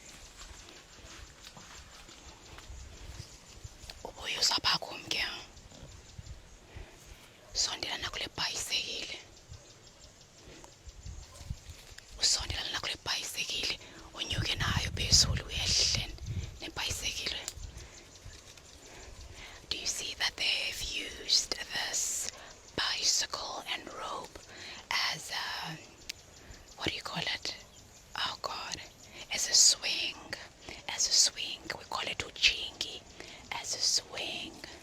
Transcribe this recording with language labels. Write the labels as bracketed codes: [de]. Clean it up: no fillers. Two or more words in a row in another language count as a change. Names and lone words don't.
[xh] Ubuye usapha kumke. Sondela nakule bhayisekile. Usondela nakule bhayisekile. Unyuke nayo phezulu uyehle nebhayisekile. [en] Do you see that they've used this bicycle and rope as a, what do you call it? Oh God, as a swing. As a swing. We call it ujingi. As a swing.